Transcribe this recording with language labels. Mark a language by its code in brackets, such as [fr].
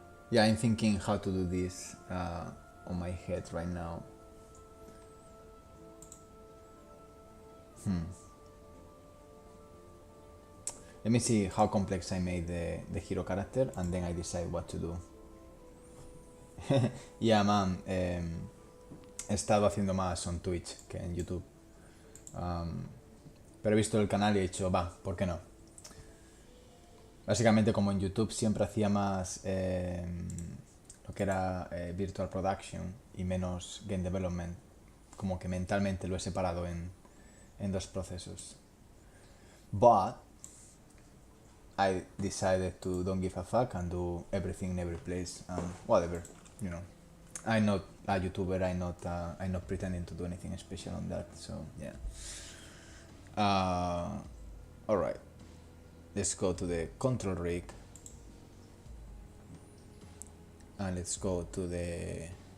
[en] Yeah, I'm thinking how to do this on my head right now. Let me see how complex I made the hero character, and then I decide what to do. Yeah, man, [es] he estado haciendo más en Twitch que en YouTube. Pero he visto el canal y he dicho, va, ¿por qué no? Básicamente, como en YouTube siempre hacía más lo que era Virtual Production y menos Game Development, como que mentalmente lo he separado en 2 procesos. [en] But I decided to don't give a fuck and do everything in every place and whatever, you know. I'm not a YouTuber, I'm not pretending to do anything special on that, so yeah. Alright, let's go to the control rig, and let's go to the...